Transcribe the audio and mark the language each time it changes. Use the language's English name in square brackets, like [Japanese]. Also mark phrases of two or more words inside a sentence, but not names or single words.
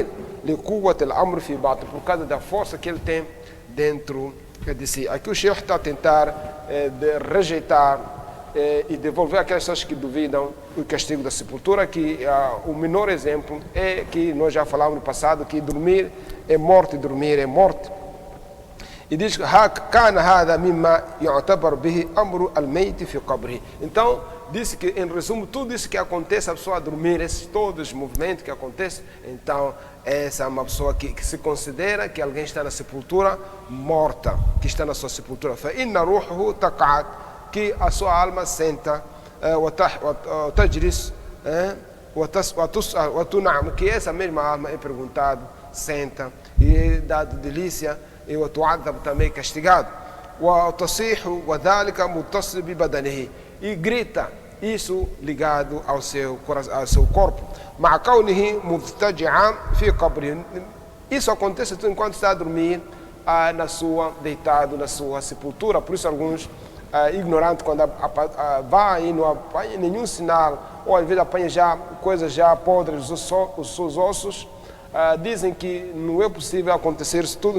[Portuguese] Por causa da força que ele tem dentro de si. Aqui o Sheikh está a tentar rejeitar e devolver aquelas pessoas que duvidam o castigo da sepultura, que o menor exemplo é que nós já falamos no passado, que dormir é morte, dormir é morte. E diz que [Arabic] كان هذا مما يعتبر به أمر الميت في قبره. [Portuguese] Então, disse que, em resumo, tudo isso que acontece, a pessoa dormir, todos os movimentos que acontecem, então, essa é uma pessoa que se considera que alguém está na sepultura morta, que está na sua sepultura. [Arabic] فإن روحه تقعد, [Portuguese] que a sua alma senta, [Arabic] وتجلس, وتنعم, [Portuguese] que essa mesma alma é perguntado, senta, e é dado delícia, e وتعذب também castigado. [Arabic] وتصيح وذلك متصل ببدنه, [Portuguese] e grita, isso ligado ao seu corpo. [Arabic] مع كونه مضطجعا في قبره. [Portuguese] Isso acontece enquanto está a dormir, deitado na sua sepultura. Por isso alguns ignorantes, quando vai e não apanha nenhum sinal, ou às vezes apanha já coisas já podres, os seus ossos, dizem que não é possível acontecer isso tudo.